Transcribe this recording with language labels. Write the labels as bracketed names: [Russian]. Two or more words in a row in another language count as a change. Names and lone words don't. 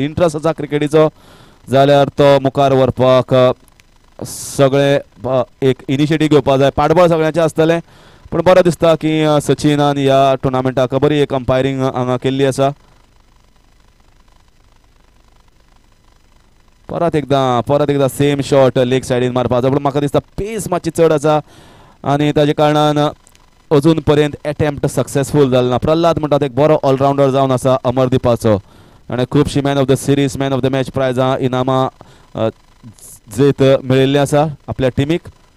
[Konkani] इंट्रस्ट आसा क्रिकेटीचो जाल्यार तो मुखार व्हरपाक सगळे एक इनिशिएटीव घेवपा जाय. पाठबळ सगळ्यांचें आसतलें पूण बरें दिसता की सचिनान ह्या टुर्नामेंटाक बरी एक अंपायरींग हांगा केल्ली आसा. परत एकदा [English] same shot leg [Konkani] सायडीन मारपाचो पूण म्हाका दिसता पेस मातशी चड आसा आनी ताजे कारणान अजून पर्यंत [English] attempt successful [Konkani] जालो ना. प्रल्हाद म्हणटा एक बरो ऑलराउंडर जावन आसा अमरदीपाचो. ताणें खुबशी [English] man of the series man of the match [Konkani] प्रायजां इनामां जैत मेळिल्लीं आसा आपल्या टिमीक.